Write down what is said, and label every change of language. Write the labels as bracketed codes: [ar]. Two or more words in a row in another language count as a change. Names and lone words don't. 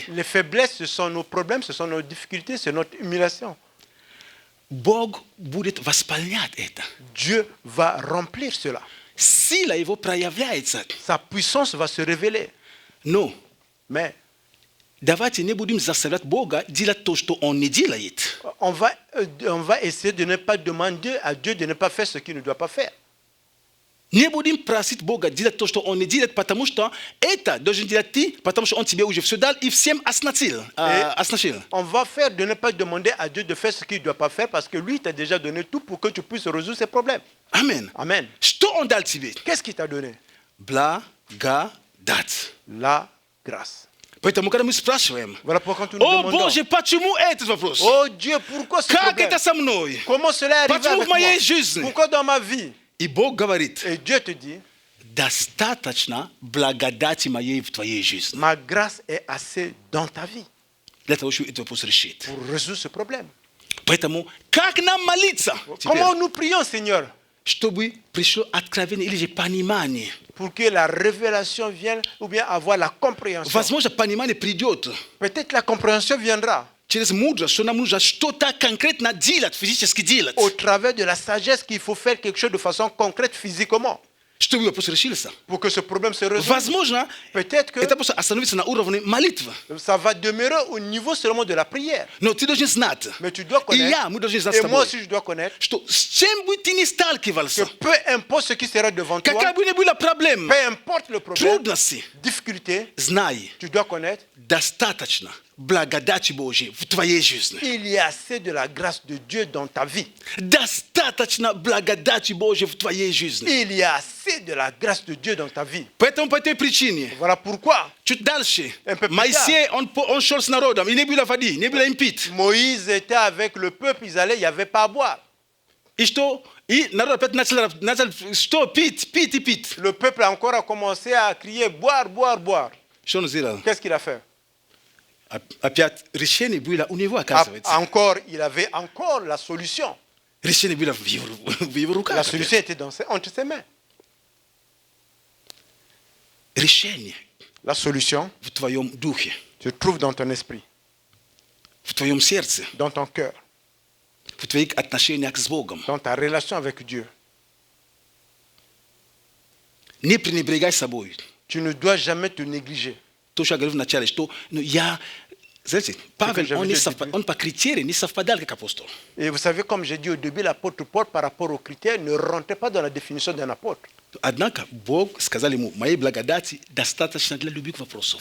[fr] Les faiblesses, ce sont nos problèmes, ce sont nos difficultés, c'est notre humiliation. [ru] Бог будет восполнять это. [fr] Dieu va remplir cela. [ru] Сила его проявляется. [fr] Sa puissance va se révéler. [ru] Но [fr] Mais [ru] давайте не будем заставлять Бога делать то, что Он не делает. [fr] on va essayer de ne pas demander à Dieu de ne pas faire ce qu'il ne doit pas faire. [ru] Не будем просить Бога делать то, что Он не делает, потому что это должен делать ты, потому что Он тебе уже все дал и всем оснастил. [fr] On va faire de ne pas demander à Dieu de faire ce qu'il ne doit pas faire parce que lui t'a déjà donné tout pour que tu puisses résoudre ses problèmes. [ru] Амен. [fr] Amen. [ru] Что Он дал тебе? [fr] Qu'est-ce qu'il t'a donné? [ru] Благодать. [fr] La grâce. [ru] Поэтому, когда мы спрашиваем, [fr] Voilà pourquoi nous nous [ru] «О, [fr] demandons, [ru] Боже, почему этот вопрос? [fr] oh Dieu, pourquoi ce [ru] Как [fr] problème? [ru] это со мной?» [fr] Comment cela est arrivé [ru] Почему [fr] avec [ru] в моей [fr] moi? [ru] жизни? [fr] Pourquoi dans ma vie? [ru] И Бог говорит, [fr] Et Dieu te dit, [ru] достаточно благодати моей в твоей жизни. [fr] ma grâce est assez dans ta vie [ru] Для того, чтобы этот вопрос решить. [fr] pour résoudre ce problème. [ru] Поэтому, как нам молиться? Теперь, [fr] Comment nous prions, Seigneur, [ru] чтобы пришло откровение или же понимание. [fr] pour que la révélation vienne ou bien avoir la compréhension? [ru] Возможно, понимание придет [fr] Peut-être la compréhension viendra [ru] через мудрость, что нам нужно что-то конкретно делать, физически делать, [fr] au travers de la sagesse qu'il faut faire quelque chose de façon concrète physiquement [ru] чтобы вопрос решился. [fr] pour que ce problème se résolve. [ru] Возможно, [fr] Peut-être que [ru] это просто остановится на уровне молитвы. [fr] ça va demeurer au niveau seulement de la prière. [ru] Но ты должен знать, [fr] Mais tu dois [ru] и [fr] connaître, [ru] я, мы должны знать [fr] et [ru] с [fr] moi [ru] тобой, [fr] aussi je dois connaître, [ru] что с чем бы ты ни [fr] que [ru] сталкивался, [fr] peu importe ce qui sera devant toi, [ru] какая бы ни была проблема, [fr] peu importe le problème, [ru] трудности, [fr] difficulté, [ru] знай, [fr] tu dois connaître, [ru] достаточно благодати Божьей в твоей жизни. [fr] il y a assez de la grâce de Dieu dans ta vie. [ru] Достаточно благодати Божьей в твоей жизни. [fr] Il y a assez de la grâce de Dieu dans ta vie. [ru] Поэтому по этой причине, [fr] Voilà pourquoi [ru] чуть дальше, [fr] Un peu plus [ru] Моисей, он шел с народом, и не было воды, не было им пить. [fr] Moïse était avec le peuple, ils allaient, il n'y avait pas à boire. [ru] И что? И народ опять начал что? Пить, пить и пить. [fr] Le peuple encore a commencé à crier boire, boire, boire. [ru] Что он сделал? [fr] Qu'est-ce qu'il a fait? [ru] Опять решение было у него, оказывается. [fr] Encore, il avait encore la solution. [ru] Решение было в его [fr] La [ru] руках. [fr] solution était entre ses mains. [ru] Решение [fr] La solution [ru] в твоем духе, [fr] se trouve dans ton esprit, [ru] в твоем сердце, [fr] dans ton cœur, [ru] в твоих отношениях с Богом. [fr] dans ta relation avec Dieu. [ru] Не пренебрегай собой. [fr] Tu ne dois jamais te négliger. [ru] То, что я говорил вначале, что я... Знаете, Павел, он по критериям не совпадал как апостол. [fr] Et vous savez, comme j'ai dit au début, l'apôtre Paul, par rapport aux critères, ne rentrait pas dans la définition d'un apôtre. [ru] Однако Бог сказал ему, моей благодати достаточно для любых вопросов.